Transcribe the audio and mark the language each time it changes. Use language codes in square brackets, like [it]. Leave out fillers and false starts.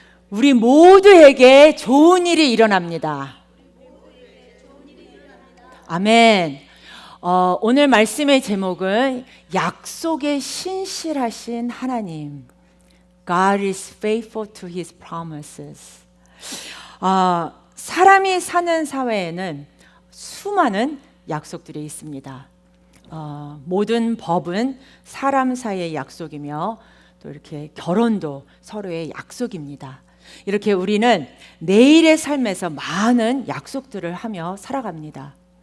[ko] 우리 모두에게 좋은 일이 일어납니다. 아멘. 오늘 말씀의 제목은 약속에 신실하신 하나님. [en] God is faithful to His promises. [ko] 사람이 사는 사회에는 수많은 약속들이 있습니다. 모든 법은 사람 사이의 약속이며 또 이렇게 결혼도 서로의 약속입니다. 이렇게 우리는 내일의 삶에서 많은 약속들을 하며 살아갑니다.